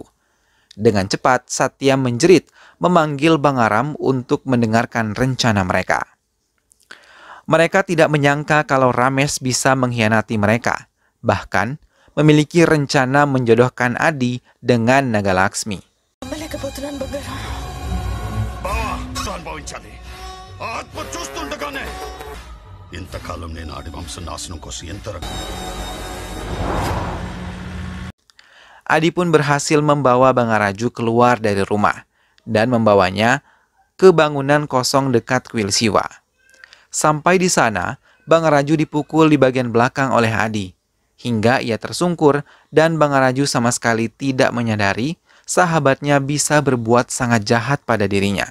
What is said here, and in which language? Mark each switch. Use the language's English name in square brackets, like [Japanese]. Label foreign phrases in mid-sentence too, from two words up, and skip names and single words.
[Indonesian] Dengan cepat, Satya menjerit memanggil Bangaram untuk mendengarkan rencana mereka. Mereka tidak menyangka kalau Rames bisa mengkhianati mereka, bahkan memiliki rencana menjodohkan Adi dengan Naga Laksmi. [Telugu] ఇంతకాలం నేను ఆడి వంశ నాశనం కోసం ఎంత [Indonesian] Adi pun berhasil membawa Bangaraju keluar dari rumah dan membawanya ke bangunan kosong dekat kuil Siwa. Sampai di sana, Bangaraju dipukul di bagian belakang oleh Adi, hingga ia tersungkur dan Bangaraju sama sekali tidak menyadari sahabatnya bisa berbuat sangat jahat pada dirinya.